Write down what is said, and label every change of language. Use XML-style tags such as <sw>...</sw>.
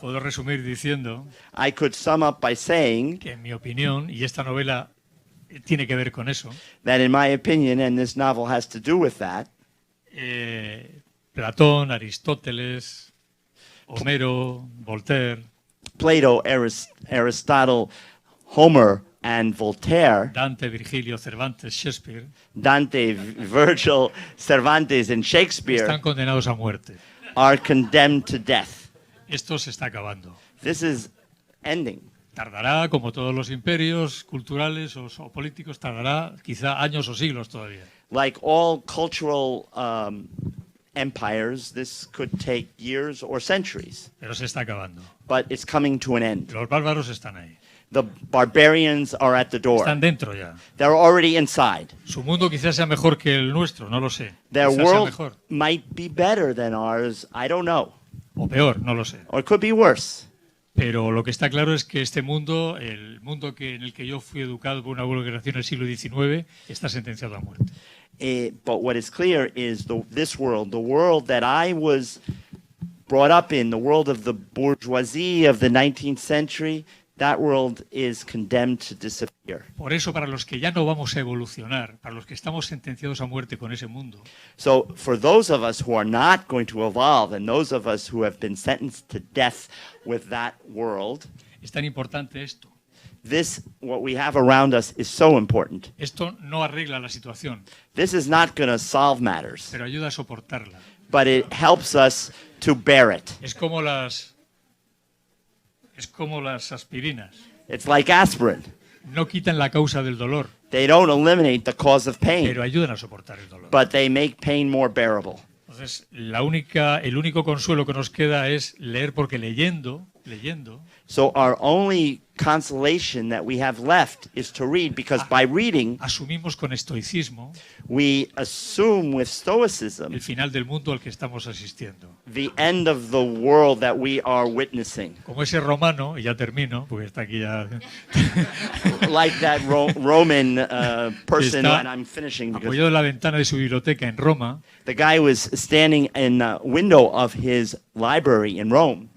<es>puedo resumir diciendo</es> <en>I could sum up by saying</en> <es>que en mi opinión, y esta novela tiene que ver con eso,</es> <en>that in my opinion, and this novel has to do with that,</en> <es>Platón, Aristóteles, Homero, Voltaire,</es> <en>Plato, Aristotle, Homer, and Voltaire,</en> <es>Dante, Virgilio, Cervantes, Shakespeare,</es> <en>Dante, Virgil, Cervantes, and Shakespeare</en> <es>están condenados a muerte.</es> <en>are condemned to death.</en> <es>Esto se está acabando.</es> <en>This is ending.</en> <es>Tardará, como todos los imperios culturales o políticos, tardará quizá años o siglos todavía.</es> <en>Like all cultural empires, this could take years or centuries,</en> <es>Pero se está acabando.</es> <en>but it's coming to an end.</en> <es>Los bárbaros están ahí.</es> <en>The barbarians are at the door.</en> <es>Están dentro ya.</es> <en>They're already inside.</en> <es>Su mundo quizás sea mejor que el nuestro, no lo sé.</es> <en>Their</en> <es>Quizás sea</es> <en>world</en> <es>mejor.</es> <en>might be better than ours. I don't know.</en> <es>O peor, no lo sé.</es> <en>Or it could be worse.</en> <es>Pero lo que está claro es que este mundo, el mundo en el que yo fui educado por una generación del siglo XIX, está sentenciado a muerte.</es> <en>But what is clear is this world, the world that I was brought up in, the world of the bourgeoisie of the 19th century, that world is condemned to disappear. here.</en> <es>Por eso, para los que ya no vamos a evolucionar, para los que estamos sentenciados a muerte con ese mundo,</es> <en>So for those of us who are not going to evolve and those of us who have been sentenced to death with that world,</en> <es>es tan importante esto.</es> <en>this, what we have around us, is so important.</en> <es>Esto no arregla la situación,</es> <en>This is not going to solve matters,</en> <es>pero ayuda a soportarla.</es> <en>but it helps us to bear it.</en> <es>Es como las aspirinas.</es> <en>It's like aspirin.</en> <es>No quitan la causa del dolor,</es> <en>They don't eliminate the cause of pain,</en> <es>pero ayudan a soportar el dolor.</es> <en>but they make pain more bearable.</en> <es>Entonces, el único consuelo que nos queda es leer, porque leyendo,</es> <en>So our only consolation that we have left is to read, because by reading,</en> <es>asumimos con estoicismo</es> <en>we assume with stoicism</en> <es>el final del mundo al que estamos asistiendo.</es> <en>the end of the world that we are witnessing.</en> <es>Como ese romano, y ya termino, porque está aquí ya</es> <en>Like that Roman person,</en> <es>Está</es> <en>and I'm finishing because</en> <es>apoyado en la ventana de su biblioteca en Roma,</es> <en>the guy was standing in the window of his library in Rome</en>